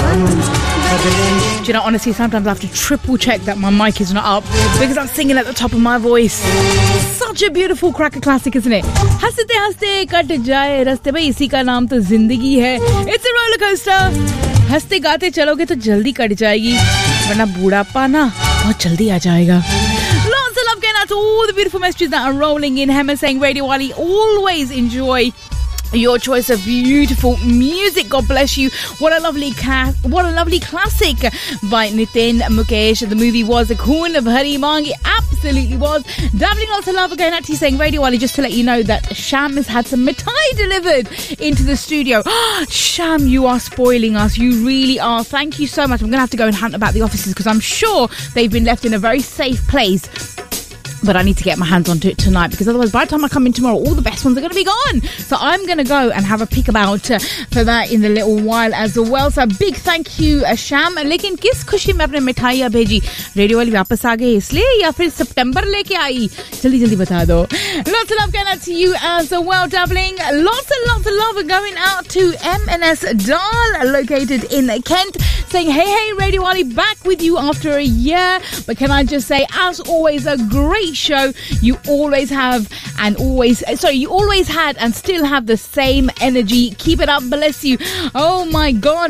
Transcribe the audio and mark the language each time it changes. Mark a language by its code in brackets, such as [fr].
[en] Do you know, honestly, sometimes I have to triple check that my mic is not up because I'm singing at the top of my voice. Such a beautiful cracker classic, isn't it? [hi] हसते हंसते cut जाए रस्ते भाई इसी का नाम तो ज़िंदगी है। [en] It's a roller coaster. [hi] हंसते गाते चलोगे तो जल्दी कट जाएगी, वरना बुढ़ापा ना बहुत जल्दी आ जाएगा। [en] Lots of love going out to all the beautiful messages that are rolling in. Hema saying, Radio Wally, always enjoy your choice of beautiful music. God bless you. What a lovely classic by Nitin Mukesh. The movie was A Queen of Hari Mangi. Absolutely was. Dabbling lots of love again. Actually saying, Radio Wally, just to let you know that Sham has had some Mithai delivered into the studio. Sham, you are spoiling us. You really are. Thank you so much. I'm going to have to go and hunt about the offices because I'm sure they've been left in a very safe place. But I need to get my hands onto it tonight because otherwise, by the time I come in tomorrow, all the best ones are going to be gone. So I'm going to go and have a peek about for that in a little while as well. So a big thank you, Sham. [hi] लेकिन किस ख़ुशी में अपने मिठाइयां भेजी? Radio वाली वापस आ गई इसलिए या फिर सितंबर लेके आई? जल्दी जल्दी बता दो। [en] Lots of love going out to you as well, Dabbling. Lots of love going out to M&S Dahl, located in Kent, saying, hey, hey, Radio Wally, back with you after a year. But can I just say, as always, a great show. You always have and always, sorry, you always had and still have the same energy. Keep it up. Bless you. Oh, my God.